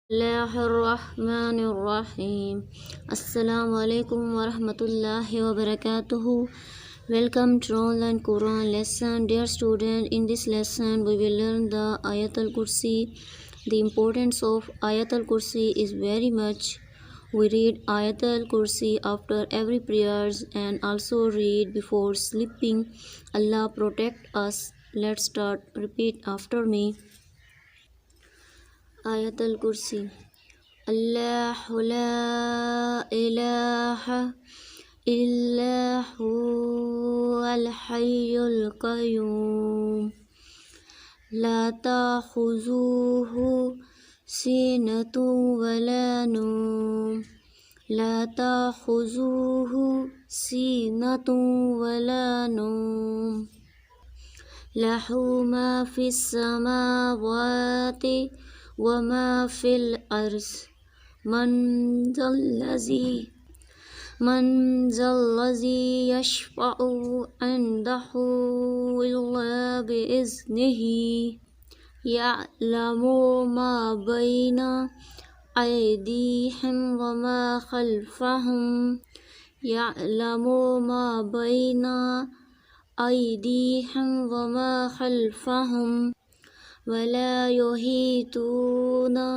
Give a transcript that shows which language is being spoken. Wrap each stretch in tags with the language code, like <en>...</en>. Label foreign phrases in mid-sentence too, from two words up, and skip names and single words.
<ar>بسم الله الرحمن الرحيم. السلام عليكم ورحمة الله وبركاته.</ar> <en>Welcome to online Quran lesson. Dear student, in this lesson we will learn the Ayatul Kursi. The importance of Ayatul Kursi is very much. We read Ayatul Kursi after every prayers and also read before sleeping. Allah protect us. Let's start. Repeat after me.</en> <ar>Ayatul Kursi. الله لا إله إلا هو الحي القيوم لا تأخذه سنة ولا نوم لا تأخذه سنة ولا نوم له ما في السماوات وما في الأرض من ذا الذي يشفع عنده إلا بإذنه يعلم ما بين أيديهم وما خلفهم يعلم ما بين أيديهم وما خلفهم ولا يحيطون</ar>